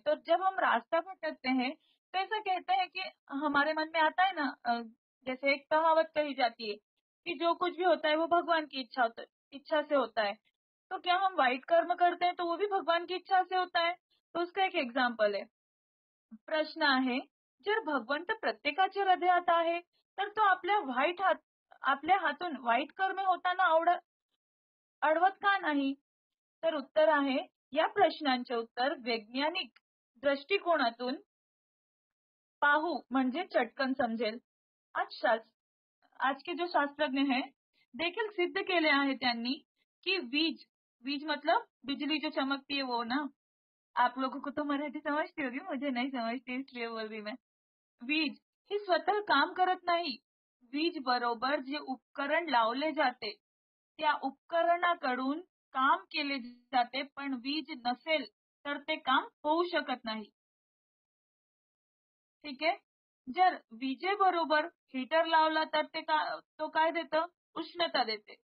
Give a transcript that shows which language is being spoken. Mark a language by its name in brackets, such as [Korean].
[Hindi] तो जब हम रास्ता भटकते हैं तो ऐसा कहते हैं कि हमारे मन में आता है ना, जैसे एक कहावत कही जाती है कि जो कुछ भी होता है वो भगवान की इच्छा से होता है. तो क्या हम वाईट कर्म करते हैं तो वो भी भगवान की इच्छा से होता है? तो उसका एक एग्जाम्पल है. [Marathi] प्रश्न आहे, जर भगवंत प्रत्येकाच्या हृदयात आहे तर तो आपल्या आपल्या हातून वाईट कर्म होताना अडवत का नाही? तर उत्तर आहे, या प्रश्नांचे उत्तर वैज्ञानिक दृष्टिकोनातून पाहू म्हणजे चटकन समजेल. [Hindi] आज के जो शास्त्रज्ञ हैं [Marathi] देखील सिद्ध केले आहे त्यांनी कि वीज [Hindi] मतलब बिजली जो चमकती है वो ना. आप लोगों को तो मराठी समझती होगी, मुझे नहीं समझती इसलिए बोल रही मैं. [Marathi] वीज ही स्वतः काम करत नाही. वीज बरोबर जे उपकरण लावले जाते त्या उपकरणाकडून काम केले जाते, पण वीज नसेल तर ते काम होऊ शकत नाही. ठीक आहे. जर विजेबरोबर हीटर लावला तर तो काय देतं? उष्णता देते.